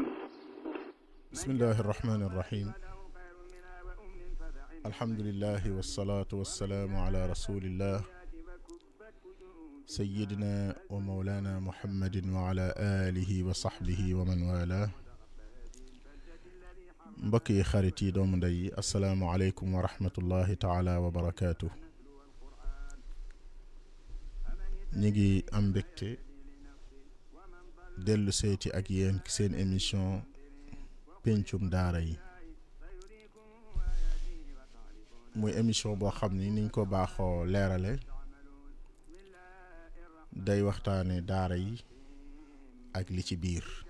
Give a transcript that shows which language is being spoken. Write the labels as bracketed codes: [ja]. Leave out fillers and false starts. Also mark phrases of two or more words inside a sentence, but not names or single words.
[ar] بسم الله الرحمن الرحيم. الحمد لله والصلاة والسلام على رسول الله سيدنا ومولانا محمد وعلى آله وصحبه ومن والاه. [wo] mbokk yi xarit yi doomu ndey yi [ar] السلام عليكم ورحمة الله تعالى وبركاته. [wo] ñi ngi am mbégte dellu seeti ak yéen ci seen émission pencum daara yi, muy émission boo xam ni niñ ko baaxoo leerale day waxtaane daara yi ak li ci biir,